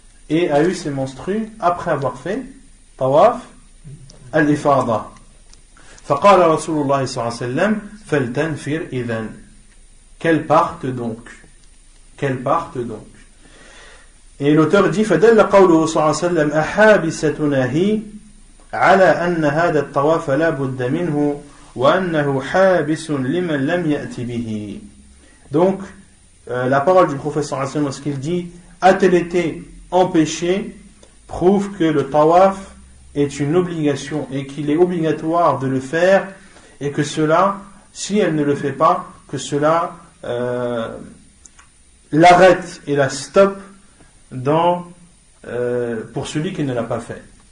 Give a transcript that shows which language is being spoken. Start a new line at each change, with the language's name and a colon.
French: Et a eu ses menstrues après avoir fait tawaf al-ifada.
Arabic: فقال رسول الله صلى الله عليه وسلم فلتنفر إذن.
French: Qu'elle parte donc. Qu'elle parte donc. Et l'auteur dit
Arabic: فدل قوله صلى الله عليه وسلم أحابستناه على أن هذا الطواف لا بد منه وأنه حابس لمن لم يأت به.
French: Donc la parole du prophète sallallahu alayhi wa sallam lorsqu'il dit a-t-elle été empêchée prouve que le tawaf est une obligation et qu'il est obligatoire de le faire et que cela, si elle ne le fait pas, que cela l'arrête et la stoppe pour celui qui ne l'a pas fait.